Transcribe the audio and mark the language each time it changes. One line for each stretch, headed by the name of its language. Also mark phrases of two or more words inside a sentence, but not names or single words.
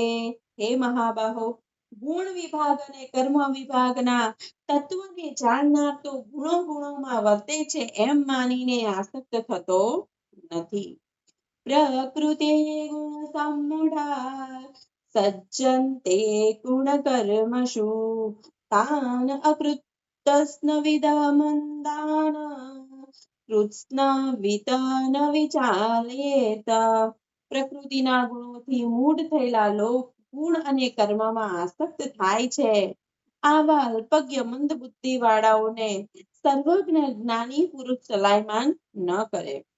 Gujarati: હે મહાબાહો, ગુણ વિભાગ અને કર્મ વિભાગના તત્વને જાણનાર તો ગુણો ગુણોમાં વર્તે છે એમ માનીને આસક્ત થતો નથી।
Sanskrit: પ્રકૃતે ગુણ સમૂઢા सज्जन्ते गुणकर्मसु तान् अकृतस्न विदमन्दान् કૃત્સ્ન ન વિચારેત.
Gujarati: પ્રકૃતિના ગુણોથી મૂઢ થયેલા લોક ગુણ અને કર્મમાં આસક્ત થાય છે. આવા અલ્પજ્ઞ મંદ બુદ્ધિ વાળાઓને સર્વજ્ઞ જ્ઞાની પુરુષ સલાયમાન ન કરે.